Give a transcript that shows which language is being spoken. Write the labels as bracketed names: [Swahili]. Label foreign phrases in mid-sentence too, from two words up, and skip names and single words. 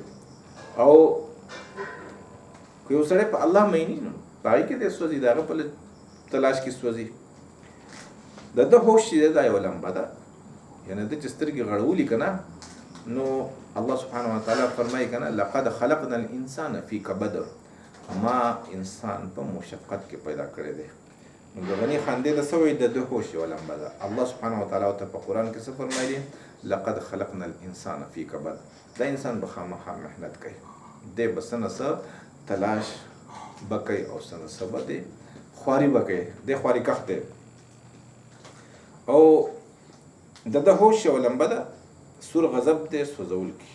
[Pashto] او که یو سړی په الله میني نو په هغې کې دی سوځي، د هغه په تلاش کې سوځي. د ده هوش چې دی دا یوه لمبه ده، یعنې ده چې سترګې غړولي که نه نو الله [Arabic] سبحانه وتعالی [Pashto] فرمایي که نه [Arabic] لقد خلقنا الانسان فی کبد، [Pashto] ما انسان په مشقت کې پیدا کړی دی. نو د غني خان دی د څه وایي؟ د ده هوش یوه لمبه ده. الله [Arabic] سبحانه وتعالی [Pashto] ورته په قرآن کې څه فرمایي؟ [Arabic] لقد خلقنا الانسان فی کبد. [Pashto] دا انسان به خامخا محنت کوي، دی به څه نه څه تلاش به کوي او څه نه څه به دی خواري به کوي، دی خواري کښ دی. او د ده هوش یوه لمبه ده سور غضب دی سوځول کوي.